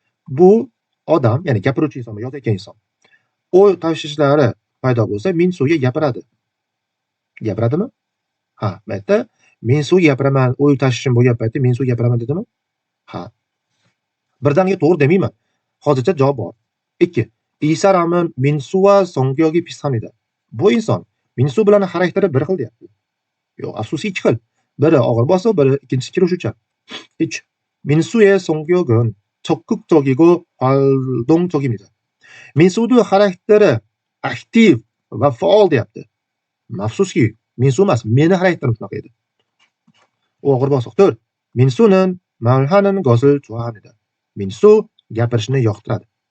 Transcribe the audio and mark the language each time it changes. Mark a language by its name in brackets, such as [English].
[Uzbek] Bu odam, ya'ni gapiruvchi inson, yozayotgan inson. O'y tashvishlari paydo bo'lsa, Minsuga gapiradi. Gapiradimi? Ha, bu yerda Minsu gapiraman, o'y tashvishim bo'lgan paytda Minsu gapiraman dedimi? Ha. Birdaniga to'g'ri demayman. Hozircha javob bor. 2. [Korean] 이 사람은 민수와 성격이 비슷합니다. [Uzbek] Bu inson Minsu bilan xarakteri bir xil deyapti. Yo'q, afsuski ikki xil. Biri og'ir bosiq, biri ikkinchisi kelishuvchan. 3. [Korean] 민수의 성격은 적극적이고 활동적입니다. [Uzbek] 민수도 xarakteri aktiv va faol deyapti. Afsuski, Minsu emas, meni xarakterim shunaqa edi. Og'ir bosiq. 4. [Korean] 민수는 말하는 것을 좋아합니다. [Uzbek] Minsu gapirishni yoqtiradi.